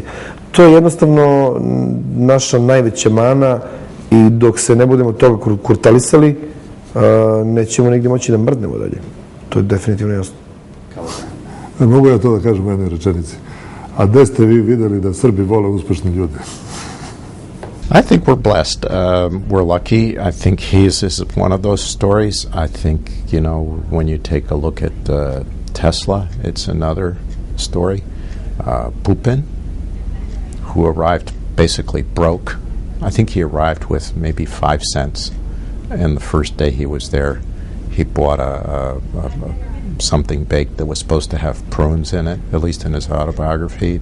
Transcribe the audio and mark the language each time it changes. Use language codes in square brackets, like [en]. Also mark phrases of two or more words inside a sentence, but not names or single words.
[sr] To je jednostavno naša najveća mana. I dok se ne budemo toga kurtalisali, nećemo negdje moći da mrdnemo dalje. To je definitivno jasno. Mogu ja to da kažem u jednoj rečenici. A gde ste vi videli da Srbi vole uspešne ljude? [en] I think we're blessed. We're lucky. I think his is one of those stories. I think, when you take a look at Tesla, it's another story. Pupin, who arrived basically broke. I think he arrived with maybe 5 cents, and the first day he was there, he bought something baked that was supposed to have prunes in it, at least in his autobiography.